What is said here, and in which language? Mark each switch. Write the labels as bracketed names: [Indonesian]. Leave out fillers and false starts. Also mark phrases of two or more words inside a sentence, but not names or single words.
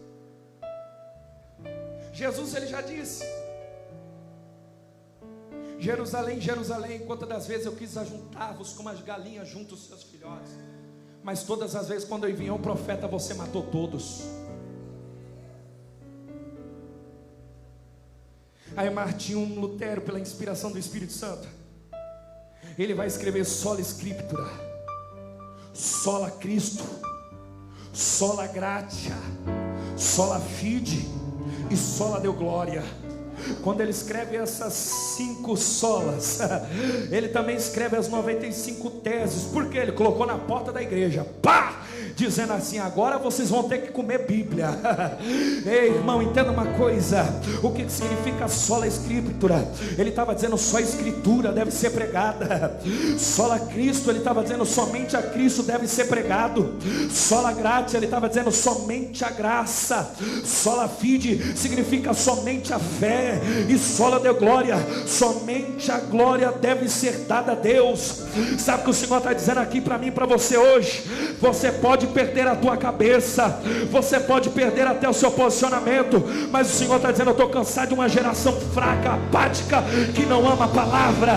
[Portuguese] Jesus ele já disse: Jerusalém, Jerusalém, quantas das vezes eu quis ajuntar-vos como as galinhas juntam os seus filhotes, mas todas as vezes quando eu enviei um profeta, você matou todos. Aí Martinho Lutero, pela inspiração do Espírito Santo, ele vai escrever [Latin] sola scriptura, sola Cristo, sola gratia, sola fide [Portuguese] e [Latin] sola deu glória. [Portuguese] Quando ele escreve essas 5 solas, ele também escreve as 95 teses, porque ele colocou na porta da igreja, pá, dizendo assim: agora vocês vão ter que comer Bíblia. Ei, irmão, entenda uma coisa: o que significa [Latin] sola escritura? [Portuguese] Ele estava dizendo só a escritura deve ser pregada. [Latin] Sola Cristo, [Portuguese] ele estava dizendo somente a Cristo deve ser pregado. [Latin] Sola gratia, [Portuguese] ele estava dizendo somente a graça. [Latin] Sola fide [Portuguese] significa somente a fé. E [Latin] sola deu glória, [Portuguese] somente a glória deve ser dada a Deus. Sabe o que o Senhor está dizendo aqui para mim e para você hoje? Você pode perder a tua cabeça, você pode perder até o seu posicionamento, mas o Senhor está dizendo: eu estou cansado de uma geração fraca, apática, que não ama a palavra.